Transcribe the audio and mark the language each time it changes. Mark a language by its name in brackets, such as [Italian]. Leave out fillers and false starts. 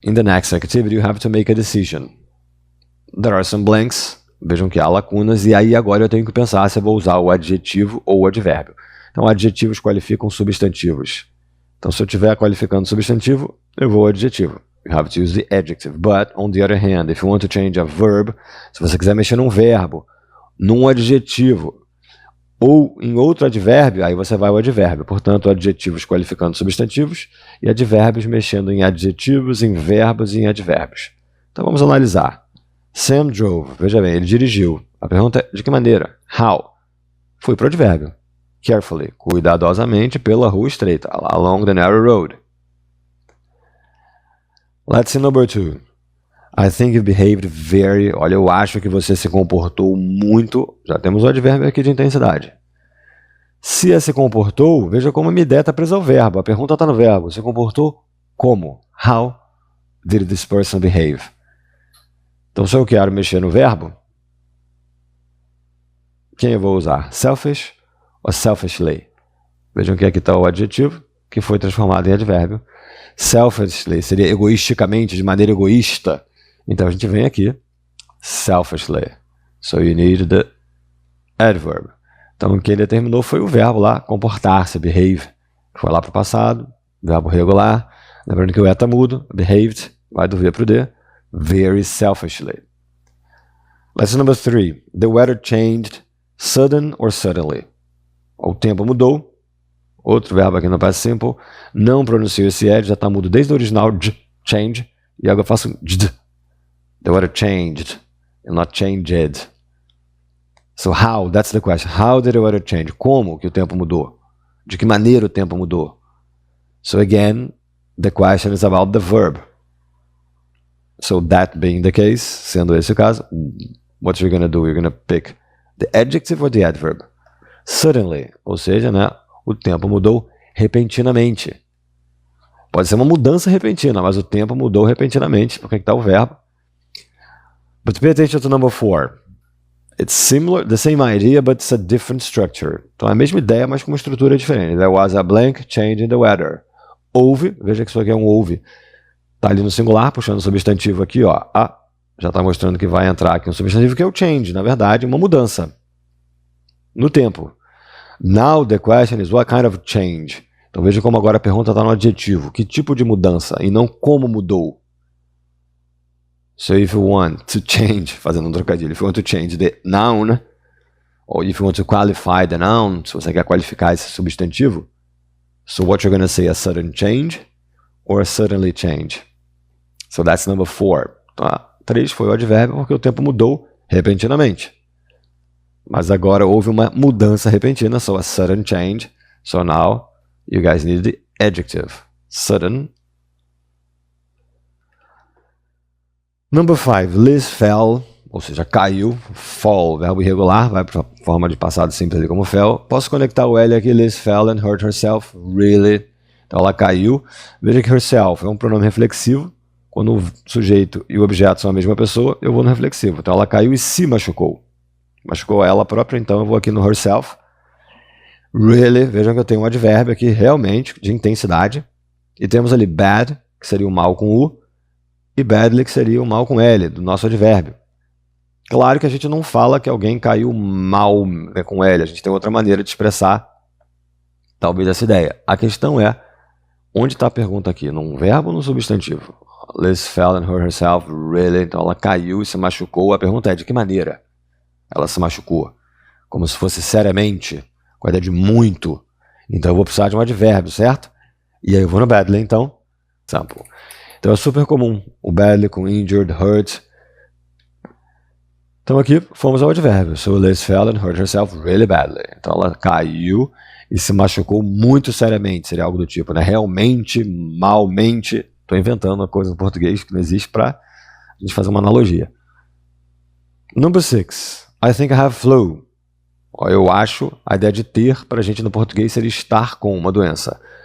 [English] In the next activity, you have to make a decision. There are some blanks. [Portuguese] Vejam que há lacunas. E aí agora eu tenho que pensar se eu vou usar o adjetivo ou o advérbio. Então, adjetivos qualificam substantivos. Então, se eu estiver qualificando substantivo, eu vou ao adjetivo. [English] You have to use the adjective. But, on the other hand, if you want to change a verb, [Portuguese] se você quiser mexer num verbo, num adjetivo ou em outro advérbio, aí você vai ao advérbio. Portanto, adjetivos qualificando substantivos e advérbios mexendo em adjetivos, em verbos e em advérbios. Então, vamos analisar. [English] Sam drove. [Portuguese] Veja bem, ele dirigiu. A pergunta é, de que maneira? [English] How? [Portuguese] Fui para o advérbio. Carefully. Cuidadosamente pela rua estreita. [English] Along the narrow road. Let's see number 2. I think you behaved very... [Portuguese] Olha, eu acho que você se comportou muito... Já temos o advérbio aqui de intensidade. Se é se comportou, veja como a minha ideia está presa ao verbo. A pergunta está no verbo. Se comportou como? [English] How did this person behave? [Portuguese] Então, se eu quero mexer no verbo, quem eu vou usar? Selfish ou selfishly? Vejam que aqui está o adjetivo, que foi transformado em advérbio. Selfishly seria egoisticamente, de maneira egoísta. Então, a gente vem aqui, selfishly. [English] So, you need the adverb. [Portuguese] Então, quem determinou foi o verbo lá, comportar-se, behave. Foi lá para o passado, verbo regular. Lembrando que o está mudo, behaved, vai do V para o D. [English] Very selfishly. Lesson number 3. The weather changed sudden or suddenly. [Portuguese] O tempo mudou. Outro verbo aqui no past simple. Não pronuncio esse ed, já está mudo desde o original, change. E agora eu faço jd. [English] The weather changed and not changed. So how? That's the question. How did the weather change? [Portuguese] Como que o tempo mudou? De que maneira o tempo mudou? [English] So again, the question is about the verb. So that being the case, [Portuguese] sendo esse o caso, [English] what you're going to do? You're going to pick the adjective or the adverb. [Portuguese] Suddenly, ou seja, né, o tempo mudou repentinamente. Pode ser uma mudança repentina, mas o tempo mudou repentinamente, porque está o verbo. [English] But pay attention to number 4. It's similar, the same idea, but it's a different structure. [Portuguese] Então é a mesma ideia, mas com uma estrutura diferente. [English] There was a blank change in the weather. [Portuguese] Houve, veja que isso aqui é um houve. Está ali no singular, puxando o substantivo aqui, ó. Já está mostrando que vai entrar aqui um substantivo que é o change, na verdade, uma mudança no tempo. [English] Now the question is what kind of change? [Portuguese] Então veja como agora a pergunta está no adjetivo. Que tipo de mudança? E não como mudou. [English] So if you want to change, [Portuguese] fazendo um trocadilho, [English] if you want to change the noun, or if you want to qualify the noun, [Portuguese] se você quer qualificar esse substantivo, [English] so what you're going to say, a sudden change or a suddenly change? So that's number 4. [Portuguese] Então, 3 foi o advérbio porque o tempo mudou repentinamente. Mas agora houve uma mudança repentina, [English] so a sudden change. So now you guys need the adjective. Sudden. [Portuguese] Number 5. [English] Liz fell, [Portuguese] ou seja, caiu. Fall, verbo irregular, vai para a forma de passado simples ali como fell. Posso conectar o L aqui, [English] Liz fell and hurt herself. Really? [Portuguese] Então ela caiu. Veja que herself é um pronome reflexivo. Quando o sujeito e o objeto são a mesma pessoa, eu vou no reflexivo. Então ela caiu e se machucou. Machucou ela própria, então eu vou aqui no herself. Really, vejam que eu tenho um advérbio aqui realmente de intensidade. E temos ali bad, que seria o mal com U, e badly, que seria o mal com L, do nosso advérbio. Claro que a gente não fala que alguém caiu mal, né, com L, a gente tem outra maneira de expressar talvez essa ideia. A questão é, onde está a pergunta aqui? Num verbo ou no substantivo? [English] Liz fell and hurt herself, really? [Portuguese] Então ela caiu e se machucou. A pergunta é, de que maneira ela se machucou? Como se fosse seriamente, com a ideia de muito. Então eu vou precisar de um advérbio, certo? E aí eu vou no badly, então. Sample. Então é super comum o badly com injured, hurt. Então aqui fomos ao advérbio. [English] So Liz fell and hurt herself really badly. [Portuguese] Então ela caiu e se machucou muito seriamente. Seria algo do tipo, né? Realmente, malmente. Estou inventando uma coisa no português que não existe para a gente fazer uma analogia. [English] Number 6. I think I have flu. [Portuguese] Eu acho, a ideia de ter para a gente no português seria estar com uma doença.